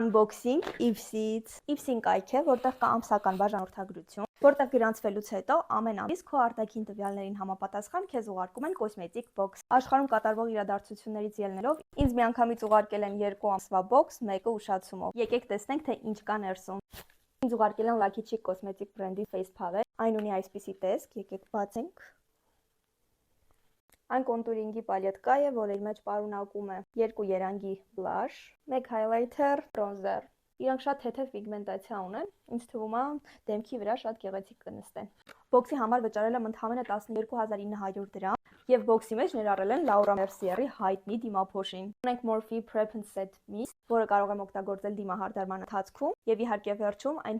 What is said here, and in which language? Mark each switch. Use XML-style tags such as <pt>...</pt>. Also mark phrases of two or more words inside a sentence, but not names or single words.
<hy>Unboxing Ipsy-ից։ Ipsy-ն կայք է, որտեղ կա ամսական բաժանորդագրություն, որտեղ գրանցվելուց հետո ամեն ամիս քո արտաքին տվյալներին համապատասխան քեզ ուղարկում են կոսմետիկ բոքս։ Աշխարհում կատարվող իրադարձություններից ելնելով ինձ միանգամից ուղարկել են 2 ամսվա բոքս, մեկը ուշացումով։ Եկեք տեսնենք, թե ինչ կա ներսում։ Ինձ ուղարկել են Lucky Chick կոսմետիկ բրենդի</hy> <en>face powder։</en> <hy>Այն ունի այսպիսի տեսք, եկեք բացենք։ Այն կոնտուրինգի պալետկա է, որը իր մեջ պարունակում է 2 երանգի բլաշ, 1 highlighter, bronzer։ Իրանք շատ թեթև պիգմենտացիա ունեն, ինձ թվում է դեմքի վրա շատ գեղեցիկ կնստեն։ Բոքսի համար վճարել եմ ընդամենը 12900 դրամ եւ բոքսի մեջ ներառել են Laura Mercier-ի հայտնի դիմափոշին։ Ունենք Morphe Prep and Set Mist, որը կարող եմ օգտագործել դիմահարդարման ընթացքում եւ իհարկե վերջում այն</hy>